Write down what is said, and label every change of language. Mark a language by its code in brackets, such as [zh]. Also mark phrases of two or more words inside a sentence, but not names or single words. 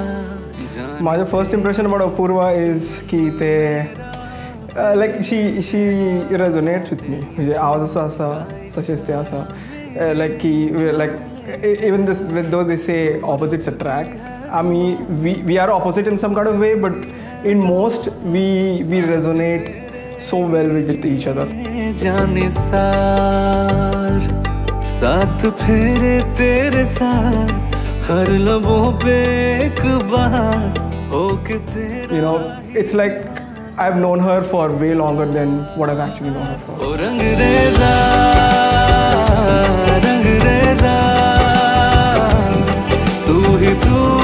[en] My first impression about Apurva is [mr] कि ते [en] like she resonates with me. [mr] म्हणजे आवाज असा तसेच ते असा [en] like की like even though they say opposites attract, I mean we are opposite in some kind of way, but in most we resonate so well with each other. [hi] जाने सार साथ फेरे तेरे साथ हर लबों पे एक बात हो के तेरे. [en] You know, it's like I've known her for way longer than what I've actually known her for. [hi] ओ रंगरेज़ा तू ही तू.